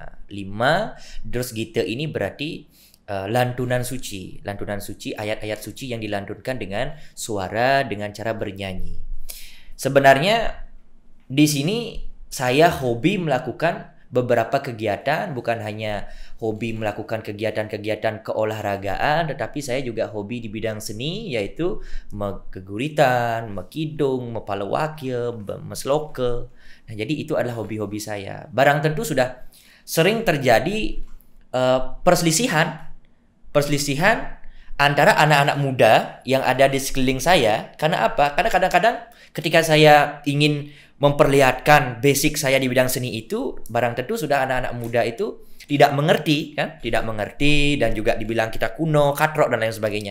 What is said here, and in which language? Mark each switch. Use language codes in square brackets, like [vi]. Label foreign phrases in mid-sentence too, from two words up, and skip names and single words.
[id] Terus gita ini berarti lantunan suci, ayat-ayat suci yang dilantunkan dengan suara, dengan cara bernyanyi. Sebenarnya di sini saya hobi melakukan beberapa kegiatan, bukan hanya hobi melakukan kegiatan-kegiatan keolahragaan, tetapi saya juga hobi di bidang seni, yaitu megeguritan, mekidung, mepalawakya, mesloke. Nah, jadi itu adalah hobi-hobi saya. Barang tentu sudah sering terjadi perselisihan antara anak-anak muda yang ada di sekeliling saya. Karena apa? Karena kadang-kadang ketika saya ingin memperlihatkan basic saya di bidang seni itu, barang tentu sudah anak-anak muda itu tidak mengerti dan juga dibilang kita kuno, katrok dan lain sebagainya.